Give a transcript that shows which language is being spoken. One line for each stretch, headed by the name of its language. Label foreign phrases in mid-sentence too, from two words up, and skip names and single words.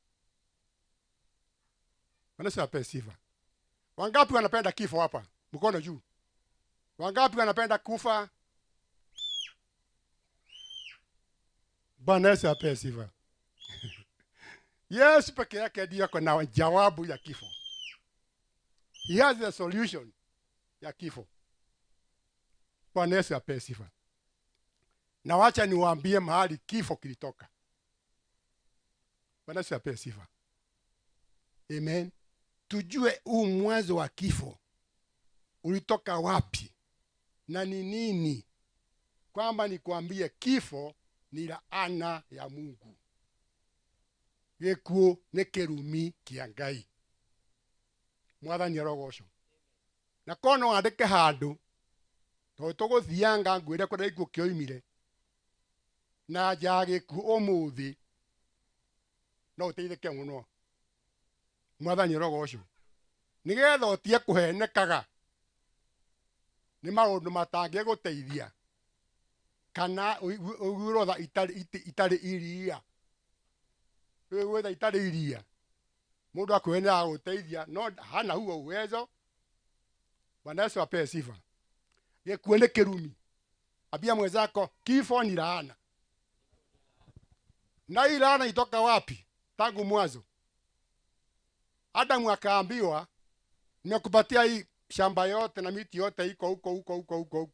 Swahili: Wanasema apewe sifa. Wangapi wanapenda kifo hapa? Mkono juu. Wangapi wanapenda kufa? Bwana Yesu apewe sifa. Yesu peke yake ndiye ako na jawabu ya kifo.
English: He has the solution
Swahili: ya kifo. Bwana Yesu apewe sifa. Na wacha niwaambie mahali kifo kilitoka. Bwana Yesu apewe sifa. Amen. Tujue huu mwanzo wa kifo ulitoka wapi na ni nini. Kwamba nikwambie kifo ni laana ya Mungu.
Kikuyu: Gikuo ni kirumi kia Ngai. Mwathani arogocwo. Na kono andike handu to tuguthianga ngwire kwa ikuo kioimire na njage ku umuthi no uteithike muno. Mwathani arogocwo. Nigetha utie kuhenekaga ni maundu matangie guteithia kana uguroda itari iria wetha itari iria mundu akwenda guteithia no hana huo uwezo.
Swahili: Bwana Yesu apewe sifa.
Kikuyu: Gikuo ni kirumi.
Swahili: Ambia mwenzako kifo ni laana. Na hii laana itoka wapi? Tangu mwanzo Adamu akaambiwa, nimekupatia hii shamba yote na miti yote iko huko.